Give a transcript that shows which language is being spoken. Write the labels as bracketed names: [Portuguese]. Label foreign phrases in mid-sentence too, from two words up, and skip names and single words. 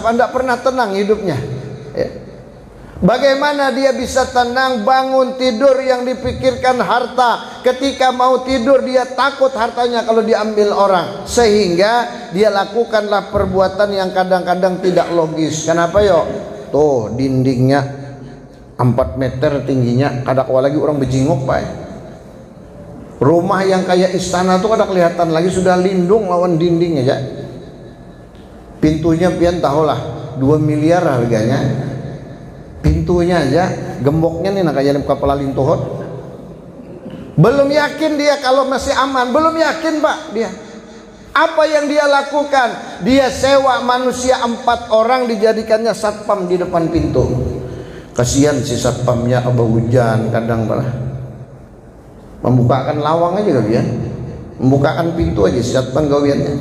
[Indonesian] Anda pernah tenang hidupnya ya. Bagaimana dia bisa tenang bangun tidur yang dipikirkan harta, ketika mau tidur dia takut hartanya kalau diambil orang, sehingga dia lakukanlah perbuatan yang kadang-kadang tidak logis. [Banjar] Kenapa yo? Tuh dindingnya 4 meter tingginya, kadang lagi orang bejinguk Pak. Rumah yang kayak istana tuh kada kelihatan lagi, sudah lindung lawan dinding aja. Pintunya pian tahulah 2 miliar harganya. Pintunya aja, gemboknya nih nak kayak kepala lintuhot. [Indonesian] Belum yakin dia kalau masih aman, belum yakin Pak dia. Apa yang dia lakukan? Dia sewa manusia 4 orang, dijadikannya satpam di depan pintu. [Banjar] Kasihan si satpamnya, abah hujan kadang malah membukakan lawang aja gawian, membukakan pintu aja si satpam gawiannya.